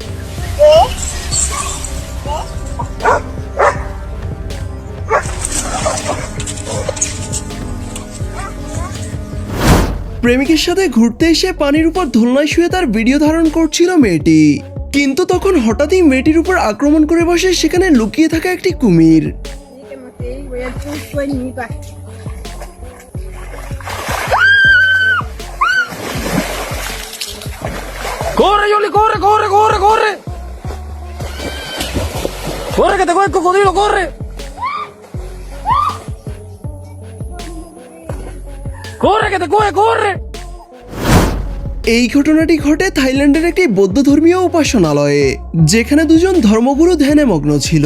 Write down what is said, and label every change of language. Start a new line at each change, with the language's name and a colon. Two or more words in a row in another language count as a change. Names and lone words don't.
Bangla: প্রেমিকের সাথে ঘুরতে এসে পানির উপর দোলনায় শুয়ে তার ভিডিও ধারণ করছিল মেয়েটি। কিন্তু তখন হঠাৎই মেয়েটির উপর আক্রমণ করে বসে সেখানে লুকিয়ে থাকা একটি কুমির।
Spanish: ¡Corre, Yoli, corre, corre, corre, corre! ¡Corre, que te coge el cocodrilo, corre! ¡Corre, que te coge, corre!
Bangla: এই ঘটনাটি ঘটে থাইল্যান্ডের একটি বৌদ্ধ ধর্মীয় উপাসনালয়ে, যেখানে দুজন ধর্মগুরু ধ্যানে মগ্ন ছিল।